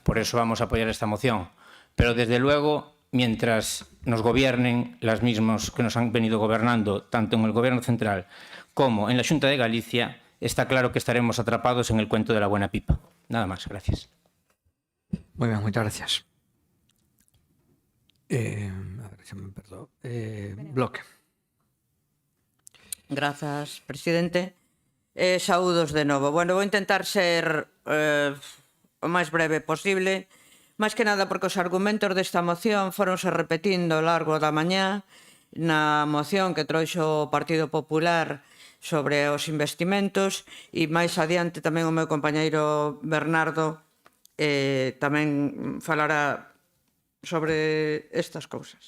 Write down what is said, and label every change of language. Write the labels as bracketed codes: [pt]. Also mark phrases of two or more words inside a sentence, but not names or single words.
[es] Por eso vamos a apoyar esta moción. Pero desde luego, mientras nos gobiernen las mismas que nos han venido gobernando, tanto en el Gobierno central como en la Xunta de Galicia, está claro que estaremos atrapados en el cuento de la buena pipa. Nada más, gracias. Muy bien, muchas gracias. A ver, se me perdó. Bloque. [gl] Grazas, presidente. Saúdos de novo. Bueno, vou intentar ser o máis breve posible, máis que nada porque os argumentos desta moción foronse repetindo ao largo da mañá na moción que trouxo o Partido Popular sobre os investimentos e máis adiante tamén o meu compañeiro Bernardo tamén falará sobre estas cousas.